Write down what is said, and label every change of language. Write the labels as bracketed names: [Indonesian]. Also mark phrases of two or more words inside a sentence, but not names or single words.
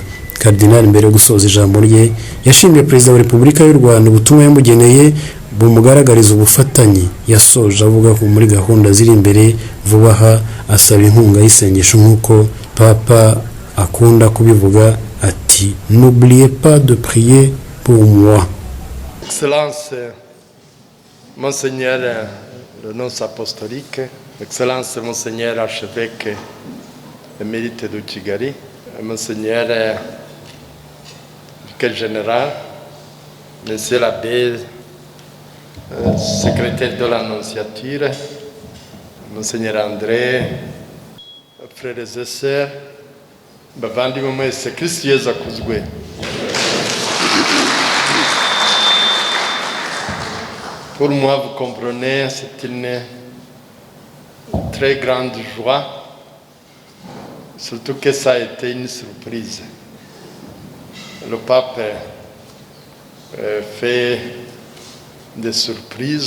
[Kinyarwanda] Karidinali mbere yo gusoza ijambo rye yashimiye Perezida wa Repubulika y'u Rwanda ubutumwa yamugeneye bumugaragariza ubufatanye. Yasoje avuga ko muri gahunda ziri imbere vuba aha asaba inkunga y'isengesho nk'uko Papa akunda kubivuga ati [French] n'oubliez pas de prier pour moi. Excellence Monseigneur le nonce apostolique, Excellence Monseigneur archevêque émérite de Kigali, Monseigneur vicaire général, Monsieur l'abbé secrétaire de l'Annonciature, Monseigneur André, frères et sœurs, [Kinyarwanda] bavandimwe mwese Kristo Yesu akuzwe. [French] Pour moi, vous comprenez, c'est une très grande joie, surtout que ça a été une surprise. Le pape fait des surprises.